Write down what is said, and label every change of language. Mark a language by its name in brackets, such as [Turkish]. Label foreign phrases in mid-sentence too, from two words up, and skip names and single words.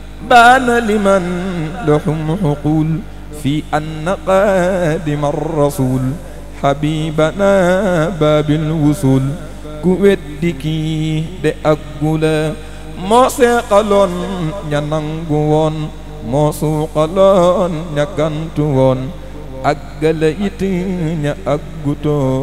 [Arabic] بان لمن لهم عقول في أن قادم الرسول حبيبنا باب الوصول. [Wolof] Ku weddi kii de àggula, moo seexaloon ña nangu woon, moo suuxaloon ña gantu woon, àggale it ña àggutoon.